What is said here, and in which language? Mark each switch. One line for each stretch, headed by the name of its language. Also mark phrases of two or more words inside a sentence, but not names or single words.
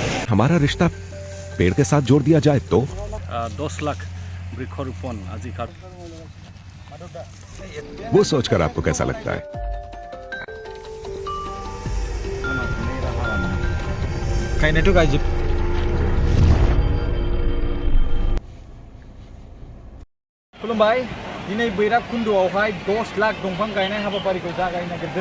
Hindi: हमारा रिश्ता पेड़ के साथ जोड़ दिया जाए तो 10 लाख वृक्षारोपण आज वो सोचकर आपको कैसा लगता है?
Bodo: गायनायथ' गायजोब खुलुमबाय दिनै बैराबकुन्द'आवहाय 10 लाख दंफां गायनाय हाबाफारिखौ जागायनो नागिरदों